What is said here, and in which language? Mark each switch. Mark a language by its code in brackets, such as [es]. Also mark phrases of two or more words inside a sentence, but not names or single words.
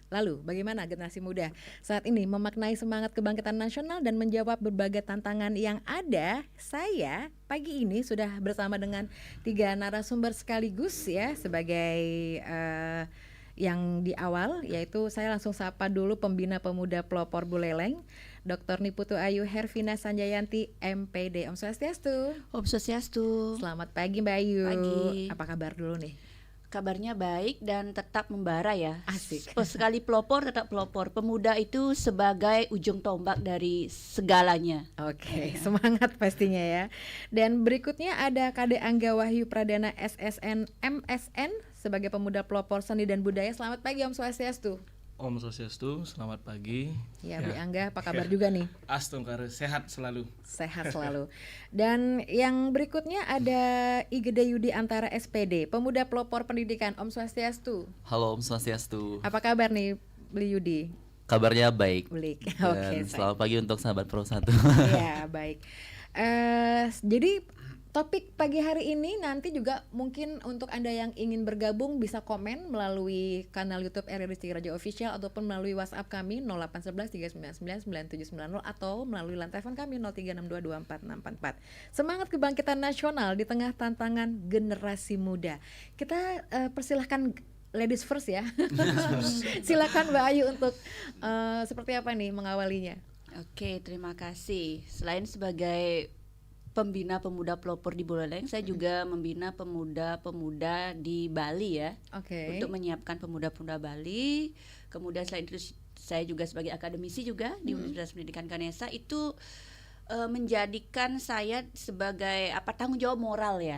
[id] Lalu, bagaimana generasi muda saat ini memaknai semangat kebangkitan nasional dan menjawab berbagai tantangan yang ada? Saya pagi ini sudah bersama dengan 3 narasumber sekaligus ya, sebagai yang di awal, yaitu saya langsung sapa dulu pembina pemuda pelopor Buleleng, Dr. Niputu Ayu Hervina Sanjayanti, MPD. [sa] Om Swastiastu. Om Swastiastu. [id] Selamat pagi Mbak Ayu. Pagi. Apa kabar dulu nih? Kabarnya baik dan tetap membara ya. Asik. Sekali pelopor tetap pelopor. Pemuda itu sebagai ujung tombak dari segalanya. Oke, semangat pastinya ya. Dan berikutnya ada Kade Angga Wahyu Pradana SSN MSN sebagai pemuda pelopor seni dan budaya. Selamat pagi [sa] Om Swastiastu. Om Swastiastu, [id] selamat pagi. Ya, Bli Angga, apa kabar juga nih? Astungkare, sehat selalu. Sehat selalu. Dan yang berikutnya ada Igede Yudi Antara SPD, pemuda pelopor pendidikan. [sa] Om Swastiastu. Halo Om Swastiastu. [id] Apa kabar nih, Bli Yudi? Kabarnya baik. Baik. Dan selamat pagi untuk sahabat Pro 1. Ya, baik. Jadi Topik pagi hari ini nanti juga mungkin untuk Anda yang ingin bergabung bisa komen melalui kanal YouTube RRI Singa Raja Official ataupun melalui WhatsApp kami 0811 399 9790 atau melalui lantai telepon kami 0362244644. Semangat kebangkitan nasional di tengah tantangan generasi muda. Kita persilahkan [en] ladies first [id] ya. Silakan Mbak Ayu untuk seperti apa nih mengawalinya. Oke, terima kasih. Selain sebagai pembina pemuda pelopor di Buleleng, saya juga membina pemuda-pemuda di Bali ya. Oke. Untuk menyiapkan pemuda-pemuda Bali. Kemudian selain itu saya juga sebagai akademisi juga di Universitas Pendidikan Ganesha, itu menjadikan saya sebagai tanggung jawab moral ya.